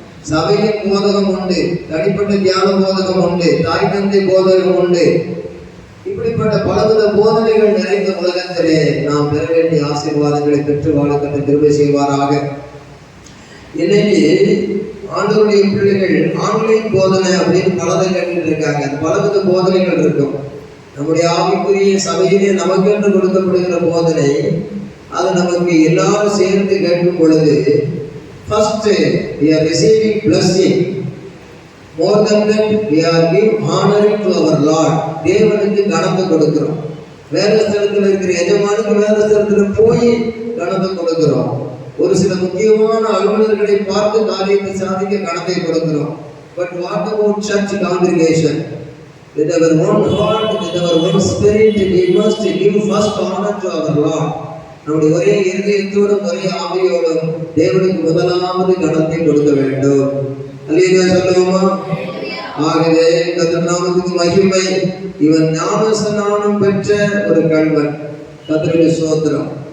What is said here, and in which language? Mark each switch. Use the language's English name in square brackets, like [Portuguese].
[Tamil] சபையின் போதகம் உண்டு, தனிப்பட்ட தியான போதகம் உண்டு, தாய் தந்தை போதகம் உண்டு. இப்படிப்பட்ட பலவித போதனைகள் நிறைந்த உலகத்திலே நாம் பெற வேண்டிய ஆசீர்வாதங்களை பெற்று வாழக்கட்ட கிருபை செய்வாராக. இன்னைக்கு ஆண்டவருடைய பிள்ளைகள் ஆன்லைன் போதனை அப்படின்னு பலதை கேட்டுட்டு இருக்காங்க. அந்த பலவித போதனைகள் இருக்கும். நம்முடைய ஆவிக்குரிய சபையிலே நமக்கென்று கொடுக்கப்படுகிற போதனை, அது நமக்கு எல்லாரும் சேர்ந்து கேட்கும் பொழுது [English] first we are receiving blessing, more than that we are giving honoring to our Lord. [Tamil] தேவனுக்கு கனத்தை கொடுக்கிறோம். வேத ஸ்தலத்தில் இருக்கிற எஜமானுக்கு வேத ஸ்தலத்தில் போய் கனத்தை கொடுக்கிறோம். ஒரு சில முக்கியமான அலுவலர்களை பார்த்து காரியத்தை சாதிக்க கனத்தை கொடுக்கிறோம். [English] But what about church congregation? With our own heart, with our own spirit, we must give first honor to our Lord. [Tamil] நம்முடைய ஒரே இருதயத்தோடும் ஒரே ஆவியோடும் தேவனுக்கு முதலாவது கனத்தை கொடுக்க வேண்டும். அல்லேலூயா சொல்லுவோமா? ஆகவே கர்த்தர் நாமத்துக்கு மகிமை. இவன் ஞானஸ்நானம் பெற்ற ஒரு கள்வன். கர்த்தருக்கு ஸ்தோத்திரம்.